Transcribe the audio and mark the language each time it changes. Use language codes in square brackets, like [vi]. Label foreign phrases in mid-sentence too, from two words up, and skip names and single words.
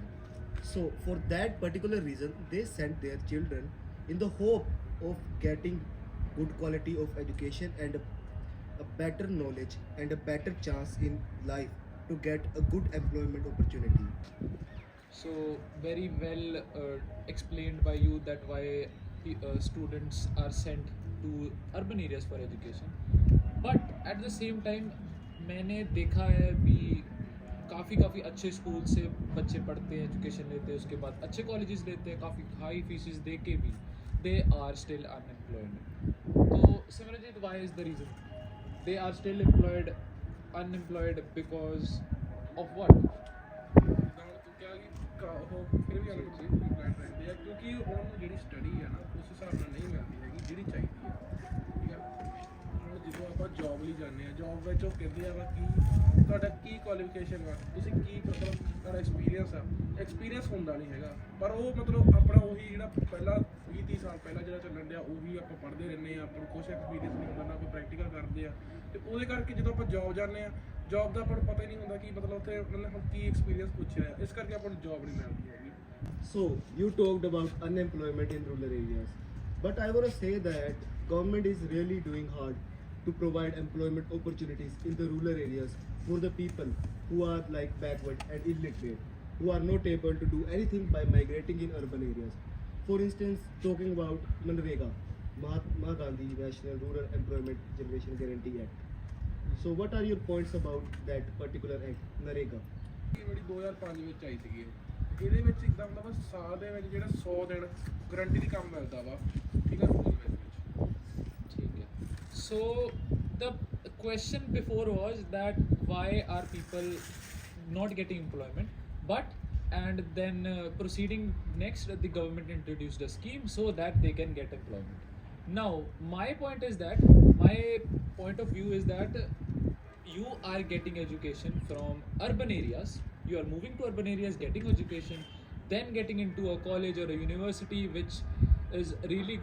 [en] So for that particular reason they send their children in the hope of getting good quality of education and a better knowledge and a better chance in life to get a good employment opportunity. So very well explained by you that why students are sent to urban areas for education. But at the same time [hi] मैंने देखा है भी काफ़ी अच्छे स्कूल से बच्चे पढ़ते हैं, एजुकेशन लेते हैं, उसके बाद अच्छे कॉलेजेस लेते हैं, काफ़ी [en] high fees [hi] दे के भी [en] they are still unemployed. So Simranjit, why is the reason they are still unemployed because of what? [pa] ਜਿੱਦਾਂ ਹੁਣ ਤੂੰ ਕਿਹਾ ਕਿ ਉਹ ਫਿਰ ਵੀ ਅਨਪਲਾਈਡ ਰਹਿੰਦੇ ਆ ਕਿਉਂਕਿ ਉਹਨਾਂ ਨੂੰ ਜਿਹੜੀ ਸਟੱਡੀ ਆ ਨਾ ਉਸ ਹਿਸਾਬ ਨਾਲ ਨਹੀਂ ਮਿਲਦੀ ਹੈਗੀ ਜਿਹੜੀ ਚਾਹੀਦੀ ਆ, ਠੀਕ ਆ। ਹੁਣ ਜਦੋਂ ਆਪਾਂ ਜੌਬ ਲਈ ਜਾਂਦੇ ਆ, ਜੌਬ ਵਿੱਚ ਉਹ ਕਹਿੰਦੇ ਆ ਵਾ ਕਿ ਤੁਹਾਡਾ ਕੀ ਕੁਆਲੀਫਿਕੇਸ਼ਨ ਵਾ, ਤੁਸੀਂ ਕੀ ਮਤਲਬ ਤੁਹਾਡਾ ਐਕਸਪੀਰੀਅੰਸ ਹੁੰਦਾ ਨਹੀਂ ਹੈਗਾ, ਪਰ ਉਹ ਮਤਲਬ ਆਪਣਾ ਉਹੀ ਜਿਹੜਾ ਪਹਿਲਾਂ 20-30 ਸਾਲ ਪਹਿਲਾਂ ਜਿਹੜਾ ਚੱਲਣ ਡਿਆ ਉਹੀ ਆਪਾਂ ਪੜ੍ਹਦੇ ਰਹਿੰਦੇ ਆ, ਆਪਾਂ ਨੂੰ ਕੁਛ ਐਕਸਪੀਰੀਅੰਸ ਨਹੀਂ ਹੁੰਦਾ, ਨਾ ਕੋਈ ਪ੍ਰੈਕਟੀਕਲ ਕਰਦੇ ਆ, ਤੇ ਉਹਦੇ ਕਰਕੇ ਜਦੋਂ ਆਪਾਂ ਜੌਬ ਜਾਂਦੇ ਆ ਜੌਬ ਦਾ ਆਪਾਂ ਨੂੰ ਪਤਾ ਹੀ ਨਹੀਂ ਹੁੰਦਾ ਕਿ ਮਤਲਬ ਉੱਥੇ ਉਹਨਾਂ ਨੇ ਹੁਣ ਕੀ ਐਕਸਪੀਰੀਅੰਸ ਪੁੱਛਿਆ ਹੈ, ਇਸ ਕਰਕੇ ਆਪਾਂ ਨੂੰ ਜੌਬ ਨਹੀਂ ਮਿਲਦੀ ਹੈਗੀ। [en] So you talked about unemployment in rural areas, but I want to say that government is really doing hard to provide employment opportunities in the rural areas for the people who are like backward and illiterate, who are not able to do anything by migrating in urban areas. For instance, talking about Manrega, Mahatma Gandhi National Rural Employment Generation Guarantee Act. So what are your points about that particular act, NREGA? [pa] ਇਹ ਜਿਹੜੀ 2005 ਵਿੱਚ ਆਈ ਸੀਗੀ, ਇਹਦੇ ਵਿੱਚ ਇੱਦਾਂ ਹੁੰਦਾ ਵਾ ਸਾਲ ਦੇ ਵਿੱਚ ਜਿਹੜਾ 100 ਦਿਨ ਗਰੰਟੀ ਦੀ ਕੰਮ ਮਿਲਦਾ ਵਾ, ਠੀਕ ਆ, ਰੂਰਲ ਵਿੱਚ। [hi] ठीक है. [en] So the question before was that why are people not getting employment, but and then proceeding next the government introduced a scheme so that they can get employment. Now my point of view is that you are getting education from urban areas, you are moving to urban areas, getting education, then getting into a college or a university which is really good.